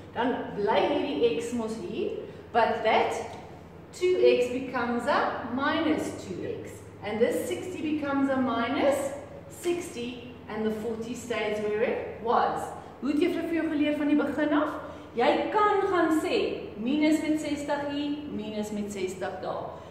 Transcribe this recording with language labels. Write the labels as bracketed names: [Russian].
[Afrikaans] Dan bly hierdie x mos hier, [English] but that 2x becomes a minus 2x. And this 60 becomes a minus 60 and the 40 stays where it was. [Afrikaans] Hoe het juffrou vir jou geleer van die begin af? Jy kan gaan sê, minus met 60 hier, minus met 60 daar.